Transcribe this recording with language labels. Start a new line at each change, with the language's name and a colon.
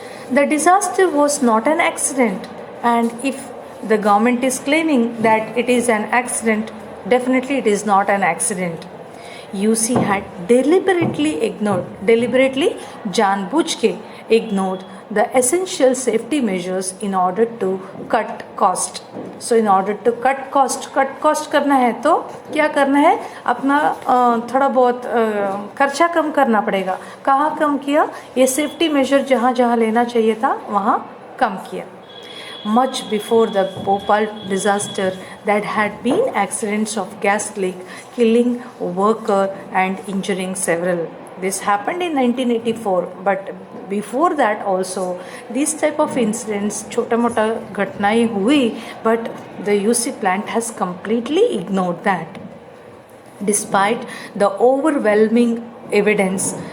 English: The disaster was not an accident, and if the government is claiming that it is an accident, definitely it is not an accident. UC had deliberately
Hindi: जानबूझ के
English: ignored the essential safety measures in order to cut cost. So in order to cut cost
Hindi: करना है तो क्या करना है, अपना थोड़ा बहुत खर्चा कम करना पड़ेगा. कहाँ कम किया? ये सेफ्टी मेजर जहाँ जहाँ लेना चाहिए था वहाँ कम किया.
English: Much before the Bhopal disaster, there had been accidents of gas leak, killing worker and injuring several. This happened in 1984, but before that also, these type of incidents,
Hindi: chota mota ghatnaएं हुई,
English: but the UC plant has completely ignored that. Despite the overwhelming evidence,